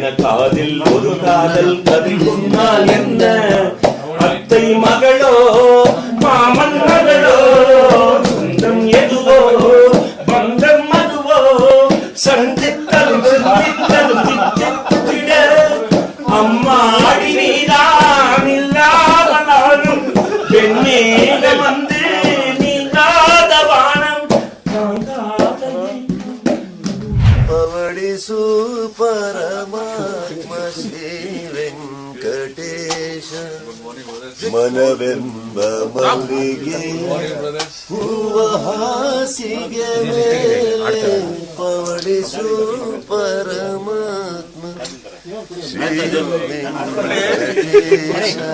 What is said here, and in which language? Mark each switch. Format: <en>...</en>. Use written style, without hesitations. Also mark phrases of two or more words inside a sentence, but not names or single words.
<ta>காதில் ஒரு காதல் கதை சொன்னால் என்ன அத்தை மகளோ மாமன் மகளோ சொந்தம் எதுவோ பந்தம் மதுவோ சந்தித்தலும் சிந்தித்தலும் தித்தித்திட அம்மாடி நீதான் இல்லாத நாளும் பெண்ணேக வந்து நீங்காத வானம்</ta> <kn>ಪವಡಿಸು ಪರಮಾತ್ಮ ಶ್ರೀ ವೆಂಕಟೇಶ ಮನವೆಂಬ ಮಲ್ಲಿಗೆ ಹೂವ ಹಾಸಿಗೆ ಮೇಲೆ ಪವಡಿಸು ಪರಮಾತ್ಮ ಶ್ರೀ ವೆಂಕಟೇಶ.</kn>